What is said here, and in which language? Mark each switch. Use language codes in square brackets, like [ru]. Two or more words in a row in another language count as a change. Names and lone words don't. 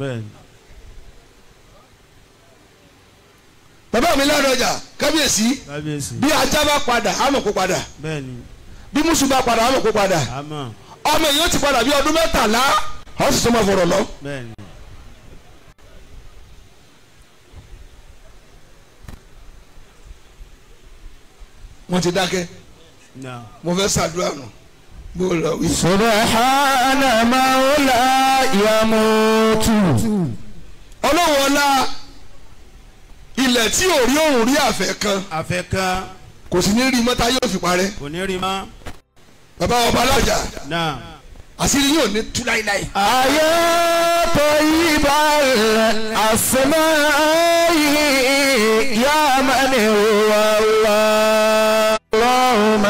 [yo] bàbá mi Ládọjà kábíyèsí bí ajá bá padà àmọ̀ kó padà bí mùsùlùmí bá padà àmọ̀ kó padà ọmọ èèyàn ti padà bí ọdún 13 àwọn sì tó máa fọ̀rọ̀ lọ. wọ́n ti dákẹ́ mo fẹ́ ṣàdúrà nù bó lọ wí. [ar] سبحان من لا يموت. [yo] ọlọ́wọ́ ọlá ilẹ̀ tí ò rí òun rí àfẹ́ kan kò sì ní rí mọ́ta yóò fi parẹ́. kò ní rí mọ́. bàbá ọba alájà àṣírí yóò ní tú láíláí. ayé tó yí balẹ̀ àsìmáyé yá mẹ́ni wàlá lọ́hùnmá.